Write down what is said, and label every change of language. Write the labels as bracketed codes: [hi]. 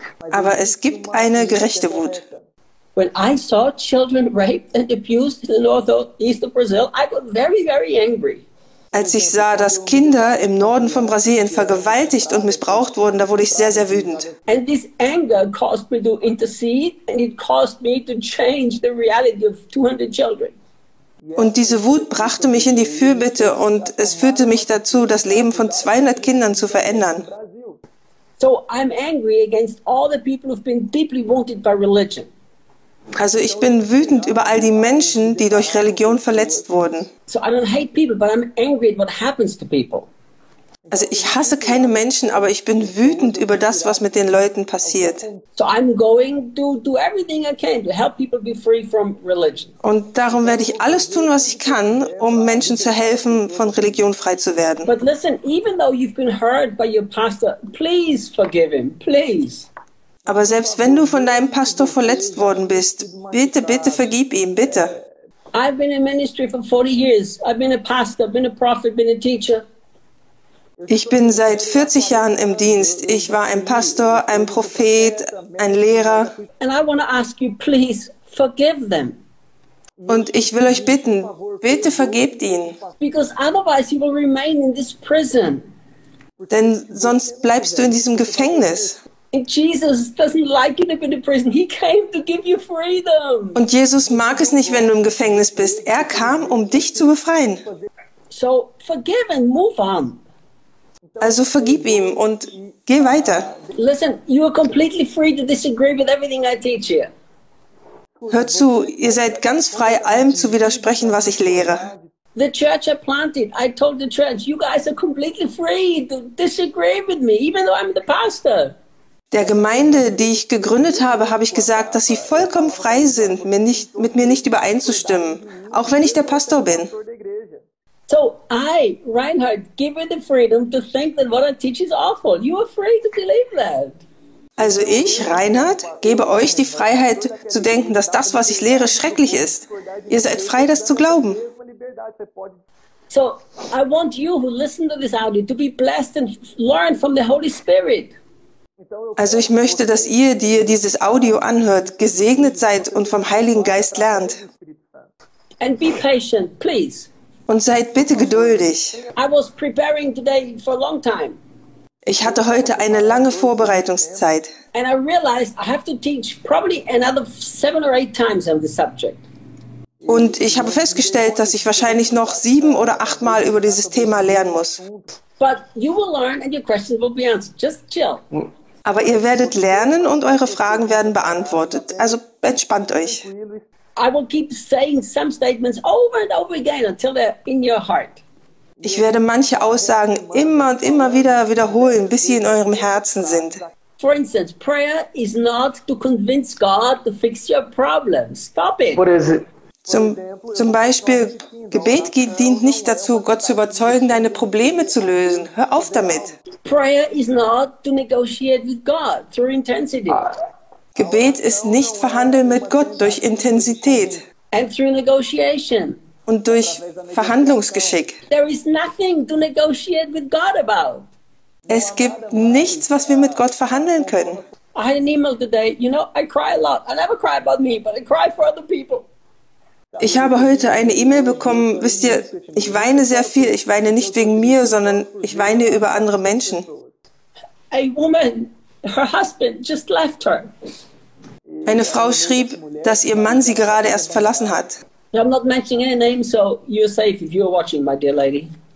[de] Aber es gibt eine gerechte Wut. [en] When I saw children raped and abused in the northeast of Brazil, I got very, very angry. [de] Als ich sah, dass Kinder im Norden von Brasilien vergewaltigt und missbraucht wurden, da wurde ich sehr, sehr wütend. [en] And this anger caused me to intercede and it caused me to change the reality of 200 children. [de] Und diese Wut brachte mich in die Fürbitte und es führte mich dazu, das Leben von 200 Kindern zu verändern. [en] So I'm angry against all the people who've been deeply wounded by religion. [de] Also ich bin wütend über all die Menschen, die durch Religion verletzt wurden. [en] So I don't hate people, but I'm angry at what happens to people. [de] Also ich hasse keine Menschen, aber ich bin wütend über das, was mit den Leuten passiert. [en] So I'm going to do everything I can to help people be free from religion. [de] Und darum werde ich alles tun, was ich kann, um Menschen zu helfen, von Religion frei zu werden. [en] But listen, even though you've been hurt by your pastor, please forgive him, please. [de] Aber selbst wenn du von deinem Pastor verletzt worden bist, bitte, bitte vergib ihm, bitte. [en] I've been in ministry for 40 years. I've been a pastor, been a prophet, been a teacher. [de] Ich bin seit 40 Jahren im Dienst. Ich war ein Pastor, ein Prophet, ein Lehrer. [en] And I want to ask you, please forgive them. [de] Und ich will euch bitten, bitte vergebt ihnen. [en] Because otherwise you will remain in this prison. [de] Denn sonst bleibst du in diesem Gefängnis. [en] And Jesus doesn't like you to be in prison. He came to give you freedom. [de] Und Jesus mag es nicht, wenn du im Gefängnis bist. Er kam, um dich zu befreien. [en] So forgive and move on. [de] Also vergib ihm und geh weiter. [en] Listen, you are completely free to disagree with everything I teach you. [de] Hör zu, ihr seid ganz frei, allem zu widersprechen, was ich lehre. [en] The church I planted, I told the church, you guys are completely free to disagree with me, even though I'm the pastor. [de] Der Gemeinde, die ich gegründet habe, habe ich gesagt, dass sie vollkommen frei sind, mit mir nicht übereinzustimmen, auch wenn ich der Pastor bin. [en] So I, Reinhard, give you the freedom to think that what I teach is awful. You are free to believe that. [de] Also ich, Reinhard, gebe euch die Freiheit zu denken, dass das, was ich lehre, schrecklich ist. Ihr seid frei, das zu glauben. [en] So I want you who listen to this audio to be blessed and learn from the Holy Spirit. [de] Also ich möchte, dass ihr, die ihr dieses Audio anhört, gesegnet seid und vom Heiligen Geist lernt. [en] And be patient, please. [de] Und seid bitte geduldig. [en] I was preparing today for a long time. [de] Ich hatte heute eine lange Vorbereitungszeit. [en] And I realized I have to teach probably another 7 or 8 times on the subject. [de] Und ich habe festgestellt, dass ich wahrscheinlich noch 7 oder 8 Mal über dieses Thema lernen muss. [en] But you will learn and your questions will be answered. Just chill. [de] Aber ihr werdet lernen und eure Fragen werden beantwortet. Also entspannt euch. [en] I will keep saying some statements over and over again until they're in your heart. [de] Ich werde manche Aussagen immer und immer wieder wiederholen, bis sie in eurem Herzen sind. [en] For instance, prayer is not to convince God to fix your problem. Stop it. What is it? [de] Zum Beispiel, Gebet dient nicht dazu, Gott zu überzeugen, deine Probleme zu lösen. Hör auf damit. [en] Prayer is not to negotiate with God through intensity. [de] Gebet ist nicht verhandeln mit Gott durch Intensität. [en] And through negotiation. [de] Und durch Verhandlungsgeschick. [en] There is nothing to negotiate with God about. [de] Es gibt nichts, was wir mit Gott verhandeln können. [en] I had an email today. You know, I cry a lot. I never cry about me, but I cry for other people. [de] Ich habe heute eine E-Mail bekommen, wisst ihr, ich weine sehr viel, ich weine nicht wegen mir, sondern ich weine über andere Menschen. [en] A woman, her husband just left her. [de] Eine Frau schrieb, dass ihr Mann sie gerade erst verlassen hat. [en] I'm not mentioning any name, so you're safe if you're watching, my dear lady.